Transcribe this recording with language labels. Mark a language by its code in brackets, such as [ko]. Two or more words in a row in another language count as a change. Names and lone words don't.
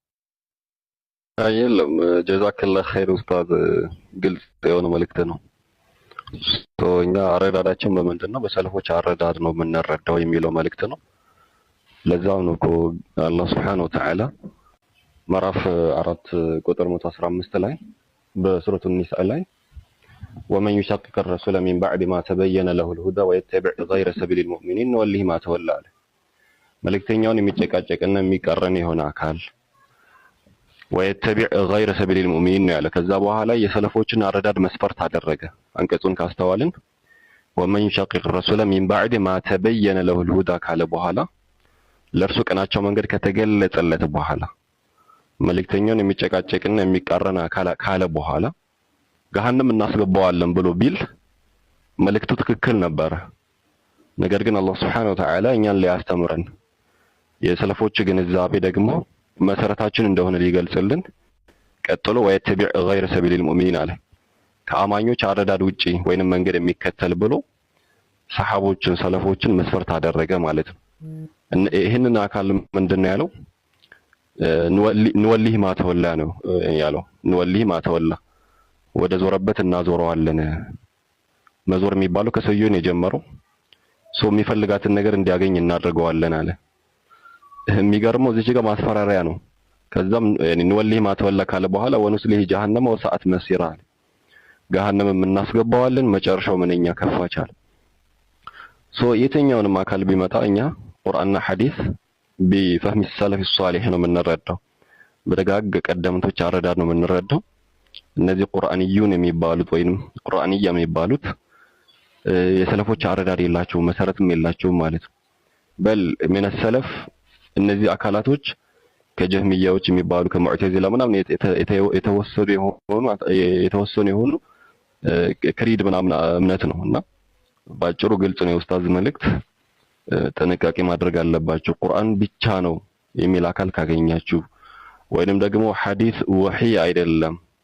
[am] የለም። [ar] جزاك الله خير [am] ኡስታዝ፣ ግልጽ የሆነ መልእክት ነው። እኛ አረዳዳችን በምንድን ነው? በሰለፎች አረዳድ ነው የምንረዳው የሚለው መልእክት ነው። ለዛው ነው እኮ አላህ [ar] سبحانه وتعالى [am] ምዕራፍ 4 ቁጥር 115 ላይ በሱረቱ ኒሳ ላይ [ar] ومن يشاقق الرسول من بعد ما تبين له الهدى ويتبع غير سبيل المؤمنين نوليه ما تولى [am] አለ። መልእክተኛውን የሚጨቃጨቅና የሚቀረን የሆነ አካል [ar] ويتبع غير سبيل المؤمنين [am] ያለ። ከዛ በኋላ የሰለፎችን አረዳድ መስፈርት አደረገ። አንቀጹን ካስተዋልን [ar] ومن يشقق الرسول من بعد ما تبين له الهدى [am] ካለ በኋላ ለእርሱ ቀናቸው መንገድ ከተገለጸለት በኋላ መልእክተኛውን የሚጨቃጨቅና የሚቀረን አካል ካለ በኋላ ገሃነም እናስገባዋለን ብሎ ቢል መልእክቱ ትክክል ነበር። ነገር ግን አላህ [ar] سبحانه وتعالى [am] እኛን ሊያስተምረን የሰለፎች ግንዛቤ ደግሞ መሰረታችን እንደሆነ ሊገልጽልን ቀጥሎ [ar] ويتبع غير سبيل المؤمنين [am] አለ። ከአማኞች አረዳድ ውጪ ወይንም መንገድ የሚከተል ብሎ ሰሃቦችን ሰለፎችን መስፈርት አደረገ ማለት ነው። ይሄንን አካል ምንድነው ያለው? [ar] نوله ما تولى [am] ነው ያለው። [ar] نوله ما تولى [am] ወደ ዞረበት እናዞረዋለን። መዞር የሚባለው ከሰውየው ነው የጀመረው። ሰው የሚፈልጋትን ነገር እንዲያገኝ እናደርገዋለን አለ። የሚገርመው እዚህ ጋር ማስፈራሪያ ነው። ከዛም [ar] نوله ما تولى [am] ካለ በኋላ [ar] ونصله جهنم وساءت مصيرا [am] አለ። ገሃነም እናስገባዋለን መጨረሻው ምንኛ ከፋቻል። የትኛውንም አካል ቢመጣ እኛ ቁርአንና ሐዲስ [ar] بفهم السلف الصالح [am] ነው የምንረዳው በደጋግ ቀደምቶች አረዳድ ነው የምንረዳው እነዚህ ቁርአንዩን የሚባሉት ወይንም ቁርአንያ የሚባሉት የሰለፎች አረዳድ የላቸው መሰረትም የላቸው ማለት ነው በል [ar] من السلف [am] እነዚህ አካላቶች ከጀህሚያዎች የሚባሉ ከሙዕተዚላ ምናምን የተወሰኑ የሆኑ ክሪድ ምናምን እምነት ነውና ባጭሩ ግልጽ ነው ኡስታዝ መልእክት ጥንቃቄ ማድረግ አለባችሁ ቁርአን ብቻ ነው የሚል አካል ካገኛችሁ ወይንም ደግሞ ሐዲስ ወህይ አይደለም